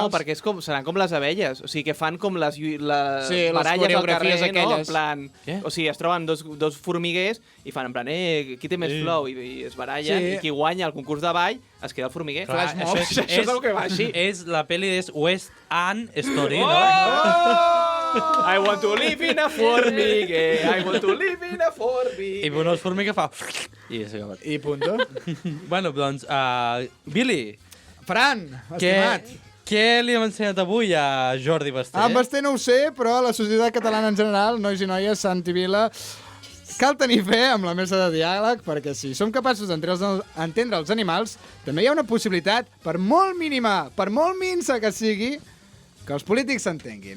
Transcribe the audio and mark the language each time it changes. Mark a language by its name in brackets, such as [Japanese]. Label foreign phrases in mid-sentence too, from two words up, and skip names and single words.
[Catalan] No, perquè seran com les abelles. O sigui, que fan com les les baralles al carrer, aquelles. no? En plan... Què? O sigui, es troben dos formiguers i fan en plan, qui té més flow? I es barallen, i qui guanya el concurs de ball es queda el formiguer. Clar, això és el que va així. La pel·li és West End Story, no? [English] I want to live in a formiguer. I want to live in a formiguer. [Catalan] I bueno, el formiguer fa... I s'ha acabat. I punto. Bueno, doncs, Billy. Fran, estimat. Què li hem ensenyat avui a Jordi Basté? En Basté no ho sé, però a la societat catalana en general, nois i noies, Santi Vila, cal tenir fe amb la mesa de diàleg, perquè si som capaços d'entendre els animals, també hi ha una possibilitat, per molt mínima, per molt minsa que sigui, que els polítics s'entenguin.